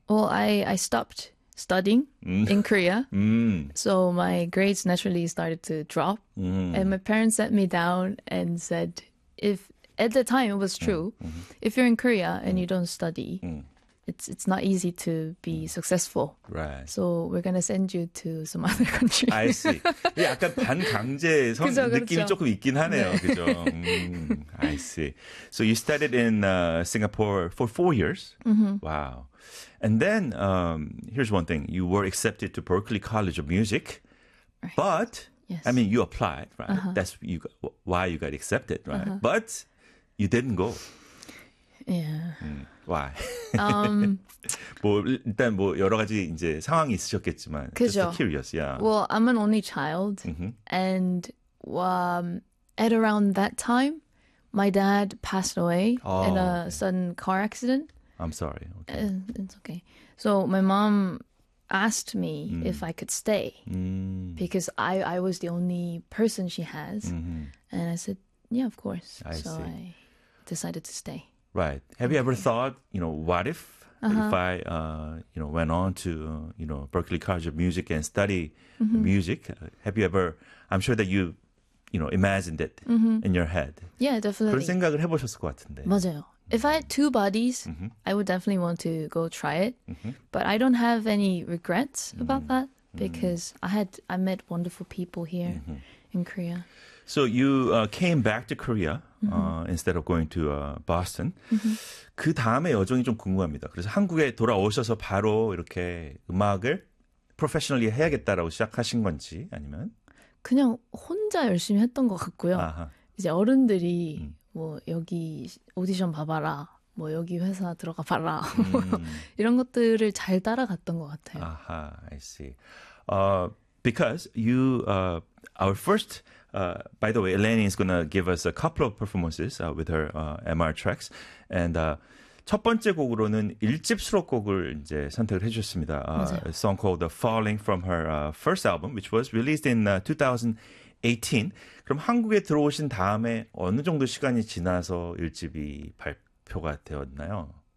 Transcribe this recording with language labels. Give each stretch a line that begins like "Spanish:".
English: Well, I stopped studying in Korea. So my grades naturally started to drop. And my parents sat me down and said, if at the time it was true, if you're in Korea and you don't study, it's not easy to be successful. Right. So we're going to send you to some other country. I see.
Korean: 약간 반강제 느낌이 그렇죠. 조금 있긴 하네요. 네. 그죠?
English: I see. So you studied in Singapore for 4 years. Wow. And then here's one thing. You were accepted to Berklee College of Music. Right. But, yes. I mean, you applied, right? Uh-huh. That's you got, why you got accepted, right? Uh-huh. But you didn't go. Yeah. Why?
Korean: 뭐 일단 뭐 여러 가지 이제 상황이 있으셨겠지만 그죠?
English: just curious. Yeah. Well, I'm an only child and at around that time my dad passed away in a sudden car accident. I'm sorry. Okay. It's okay. So my mom asked me if I could stay because I was the only person she has. And I said, "Yeah, of course." I so see. I decided to stay. Right. Have you ever thought, you know, what if if I, you know, went on to, you know, Berklee College of Music and study music? Have you ever, I'm sure that you, you know, imagined it in your head. Yeah, definitely.
Korean: 그런 생각을 해보셨을 것 같은데. 맞아요.
English: If I had two bodies, I would definitely want to go try it. But I don't have any regrets about that because I met wonderful people here in Korea. So you came back to Korea instead of going to Boston.
Korean: 그 다음에 여정이 좀 궁금합니다. 그래서 한국에 돌아오셔서 바로 이렇게 음악을 professionally 해야겠다라고 시작하신 건지 아니면? 그냥 혼자 열심히 했던 것 같고요. 아하. 이제 어른들이 뭐 여기 오디션 봐봐라. 뭐 여기 회사 들어가 봐라. 이런 것들을 잘 따라갔던 것 같아요. 아하,
English: I see. Because you, our first, by the way, Elaine is going to give us a couple of performances with her MR tracks.
Korean: And 첫 번째 곡으로는 1집 수록곡을 이제 선택을 해주셨습니다.
English: A song called The Falling from her first album, which was released in 2018.
Korean: 그럼 한국에 들어오신 다음에 어느 정도 시간이 지나서 1집이 발표가 되었나요?